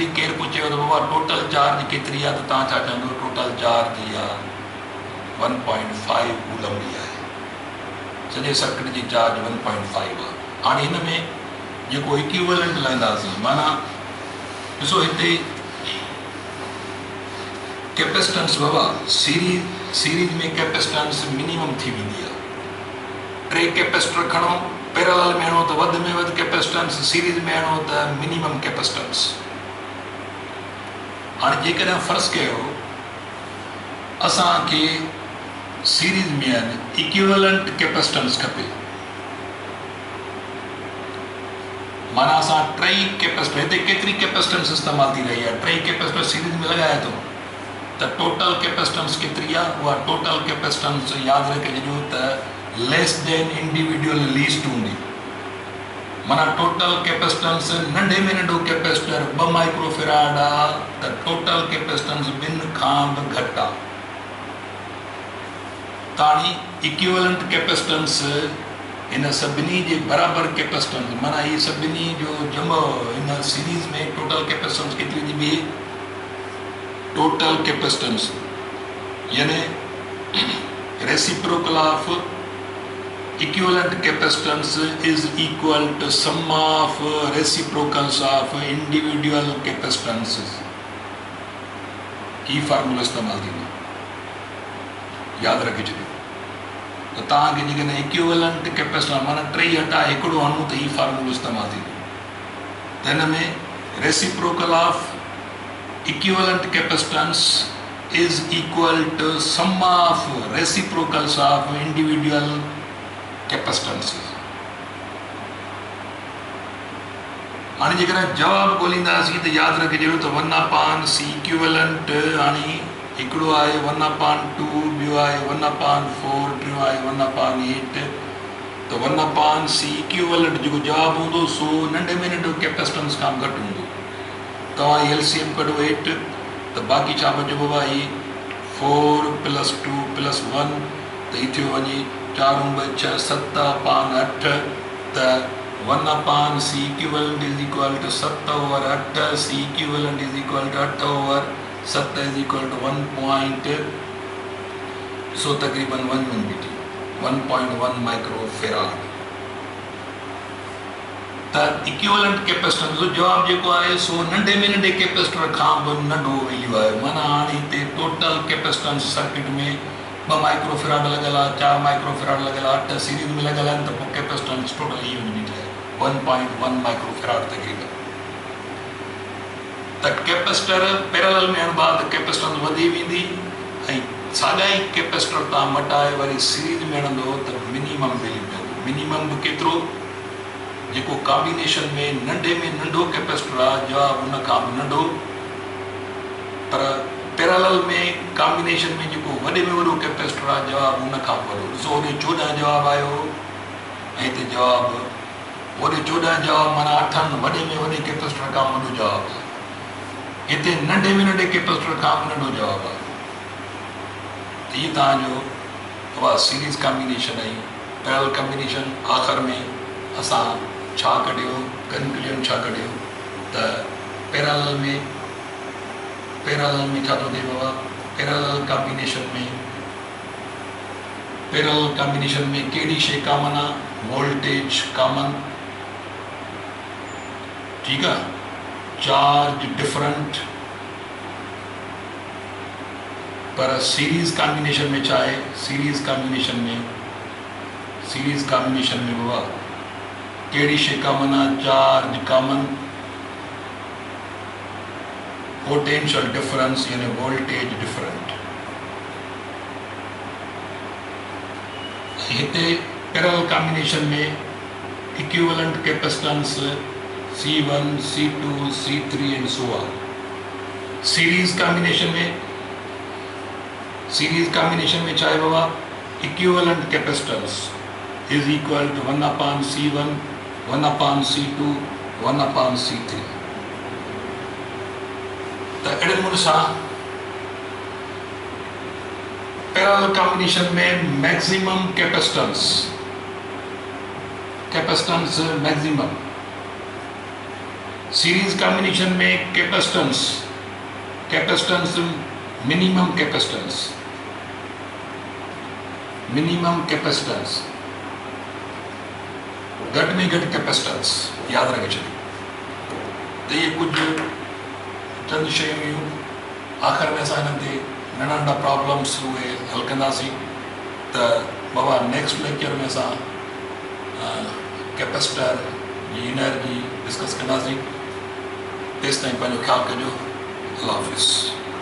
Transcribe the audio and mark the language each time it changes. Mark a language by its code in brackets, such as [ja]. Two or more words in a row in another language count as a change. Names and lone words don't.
[sd] केरु पुछेव त बाबा [en] total charge [sd] केतिरी आहे, त तव्हां छा चवंदो [en] total charge [sd] ई आहे 1.5 कूलम ई आहे। सॼे सर्किट जी चार्ज 1.5 आहे। हाणे हिन में जेको इक्विवेलेंट लहंदासीं, माना ॾिसो हिते कैपेसिटेंस बाबा सीरीज में [en] capacitance minimum [sd] थी वेंदी आहे। 3 कैपेसिटर खणो, पैरेलल में हणो त वधि में वधि कैपेसिटेंस, सीरीज में हणो त [en] minimum capacitance. [sd] हाणे जेकॾहिं फ़र्ज़ु कयो असांखे सीरीज में आहिनि [en] equivalent capacitance [sd] खपे, माना असां 3 कैपेसिटर, हिते केतिरी कैपेसिटेंस इस्तेमालु थी रही आहे, 3 कैपेसिटर सीरीज में लॻाए थो त [en] total capacitance [sd] केतिरी आहे? उहा [en] total capacitance [sd] यादि रखिजो त [en] less than individual least [sd] हूंदी। माना [en] total capacitance [sd] नंढे में नंढो कैपेसिटर 2 माइक्रोफेराड आहे त [en] total capacitance [sd] 2 खां बि घटि आहे। ताणी [en] equivalent capacitance [sd] इन सभिनी जे बराबरि कैपेसिटेंस, माना ये सभिनी जो जमो इन सीरीज में [en] total capacitance [sd] केतिरी थी बीहे? [en] total capacitance yani reciprocal of equivalent capacitance is equal to sum of reciprocals of individual capacitances। [sd] ही फार्मूला इस्तेमाल थींदो, यादि रखी छॾियो। त तव्हांखे जेकॾहिं [en] equivalent capacitance [sd] माना 3 हटा 1 हणूं त ही फार्मूलो इस्तेमाल थींदो। त हिन में [en] reciprocal of equivalent capacitance is equal to sum of reciprocals of individual capacitances. [sd] हाणे जेकॾहिं जवाबु ॻोल्हींदासीं त यादि रखिजो त 1/c इक्विवेलेंट, हाणे हिकिड़ो आहे 1/2, ॿियो आहे 1/4, टियों आहे 1/8। त 1/c इक्विवेलेंट जेको जवाबु हूंदो सो नंढे में नंढो कैपेसिटेंस खां घटि हूंदो। तव्हां LCM कढो 8 त बाक़ी छा बचिबो आहे? [en] 4 + 2 + 1 [sd] त ही थियो वञे [en] 4 × 6 7/8 त 1/c equivalent is equal to 7/8, c equivalent is equal to 8/7 is equal to 1. [sd] सो तकरीबन 1 मीटर 1.1 माइक्रोफेराड। त [en] equivalent capacitance [sd] जो जवाबु जेको आहे सो नंढे में नंढे कैपेसिटर खां बि नंढो वैल्यू आहे। माना हाणे हिते [en] total capacitance circuit [sd] में 2 माइक्रोफेराड लॻल आहे, 4 माइक्रोफेराड लॻल आहे, 8 सीरीज में लॻल आहिनि, त पोइ [en] capacitance total [sd] ई यूनिट आहे 1.1 माइक्रोफेराड तकरीबन। त [en] capacitor parallel [sd] में हणबा त कैपेसिटेंस वधी वेंदी, ऐं साॻा ई कैपेसिटर तव्हां मटाए वरी सीरीज में हणंदो त [en] minimum value [sd] मिलंदो। मिनिमम बि केतिरो? जेको कॉम्बिनेशन में नंढे में नंढो कैपेसिटर आहे जवाबु उन खां बि नंढो, पर पैरेलल में कॉम्बिनेशन में जेको वॾे में वॾो कैपेसिटर आहे जवाबु उन खां वॾो। ॾिसो होॾे 14 जवाबु आयो ऐं हिते जवाबु होॾे 14 जवाबु, माना 8 वॾे में वॾे कैपेसिटर खां वॾो जवाबु आहे। हिते नंढे में नंढे कैपेसिटर खां बि नंढो जवाबु आहे। त इहे तव्हांजो उहा [en] series combination [sd] ऐं [en] parallel combination. [sd] आख़िर में असां छा कढियो, कंक्लूजन छा कढियो त पैरेलल में छा थो थिए बाबा? [en] parallel combination [sd] में कहिड़ी शइ कॉमन आहे? [en] voltage common, [sd] ठीकु आहे, [en] charge different. [sd] पर [en] series combination [sd] में छा आहे? [en] series combination [sd] में बाबा कहिड़ी शइ कॉमन आहे? [en] charge common, potential difference yani voltage different. हिते parallel combination में equivalent capacitance C1, C2, C3 and so on. series combination [sd] में छा आहे बाबा? [en] equivalent capacitance is equal to 1/C1, 1/C2, 1/C3। [sd] त अहिड़े नमूने सां [en] parallel combination [sd] में [en] maximum capacitance maximum, series combination [sd] में [en] capacitance minimum capacitance. minimum capacitance, [sd] घट में घट कैपेसिटेंस याद रखे छॾियो। [ur] تو یہ کچھ چند [sd] शयूं हुयूं। आख़िर में असां हिननि ते नंढा नंढा प्रॉब्लम्स उहे हल कंदासीं। त बाबा [en] next lecture [sd] में असां कैपेसिटर जी [en] energy discuss [sd] कंदासीं। तेसिताईं पंहिंजो ख़्यालु कजो। अल्लाह हाफ़िज़।